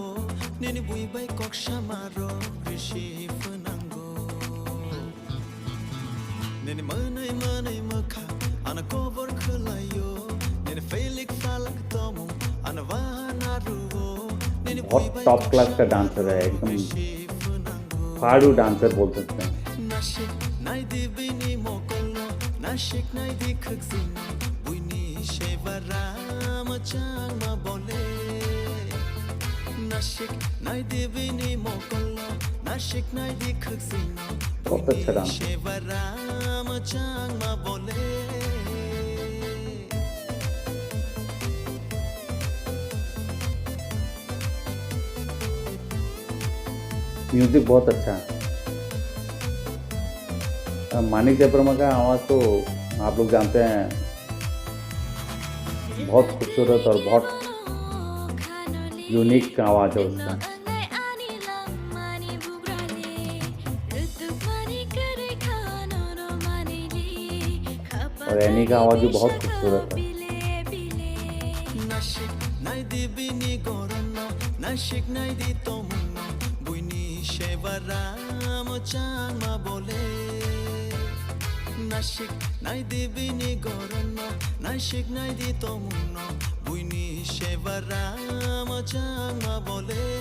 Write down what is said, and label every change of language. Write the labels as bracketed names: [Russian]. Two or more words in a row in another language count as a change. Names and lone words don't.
[Hindi] बहुत [English] top class [Hindi] का डांसर है, एकदम फाड़ू डांसर बोल सकते हैं। [Kok Borok] Nashik naidi khakzina buini shevara machang ma bole Nashik naidi bini mokolla Nashik naidi khakzina buini shevara machang ma bole [Hindi] म्यूजिक बहुत अच्छा है। मानिक देबबर्मा का आवाज़ तो आप लोग जानते हैं, बहुत खूबसूरत और बहुत यूनिक आवाज़ है उसका। और एनी का आवाज़ भी बहुत खूबसूरत है। [Kok Borok] Nashik naidi bini goranno Nashik naidi tomunno buini shevara machang ma bole